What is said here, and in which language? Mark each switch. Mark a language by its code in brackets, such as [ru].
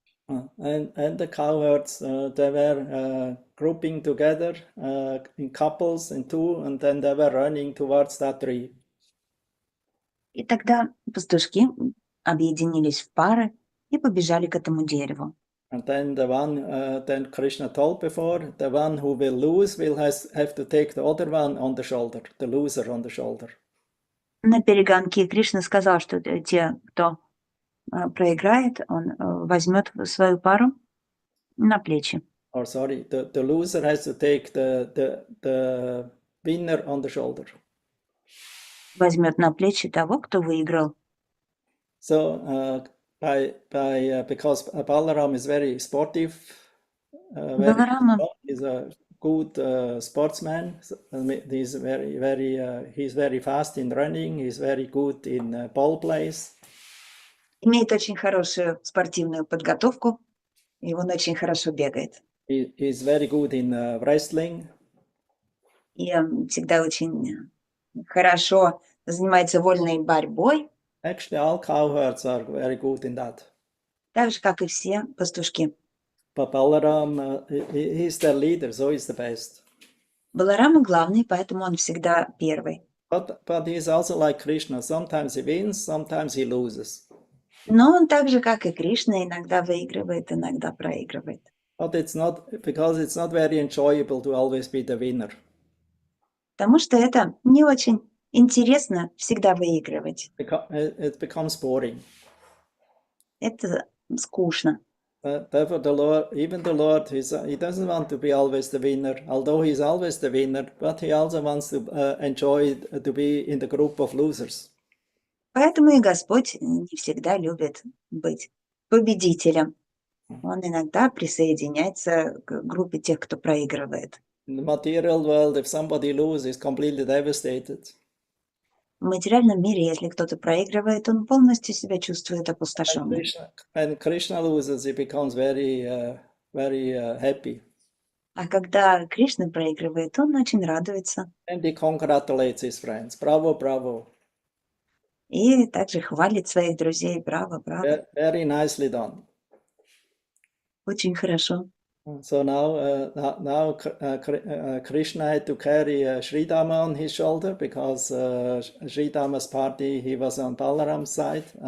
[en] And the cowherds, they were grouping together in couples in two, and then they were running towards that tree. [ru] И тогда пастушки объединились в пары и побежали к этому дереву. [en] And then then Krishna told before, the one who will lose will have to take the other one on the shoulder, the loser on the shoulder. [ru] На перегонке Кришна сказал, что те, кто проиграет, он возьмет свою пару на плечи. [en] Or sorry, the loser has to take the winner on the shoulder. [ru] Возьмет на плечи того, кто выиграл. [en] So because Balaram is very sportive, [ru] Баларама [en] he's a good sportsman. He's he's very fast in running. He's very good in ball plays. [ru] имеет очень хорошую спортивную подготовку, и он очень хорошо бегает. [en] He's very good in wrestling. [ru] И всегда очень хорошо занимается вольной борьбой, [en] Actually, all cowherds are very good in that. [ru] так же, как и все пастушки. [en] But Balaram, he's their leader, so he's the best. [ru] Баларама главный, поэтому он всегда первый. [en] But he's also like Krishna. Sometimes he wins, sometimes he loses. [ru] Но он так же, как и Кришна, иногда выигрывает, иногда проигрывает. [en] But it's not very enjoyable to always be the winner. [ru] Потому что это не очень интересно всегда выигрывать. [en] It becomes boring. [ru] Это скучно. [en] Therefore, even the Lord, he doesn't want to be always the winner, although he's always the winner, but he also wants to enjoy to be in the group of losers. [ru] Поэтому и Господь не всегда любит быть победителем. Он иногда присоединяется к группе тех, кто проигрывает. [en] In the material world, if somebody loses, he's completely devastated. [ru] В материальном мире, если кто-то проигрывает, он полностью себя чувствует опустошенным. [en] When Krishna loses, he becomes very happy. [ru] А когда Кришна проигрывает, он очень радуется. [en] And he congratulates his friends. Bravo, bravo. [ru] И также хвалит своих друзей. Браво, браво. [en] Very nicely done. [ru] Очень хорошо. [en] So now Krishna had to carry Sridhama on his shoulder because Sridhama's party, he was on Balaram's side.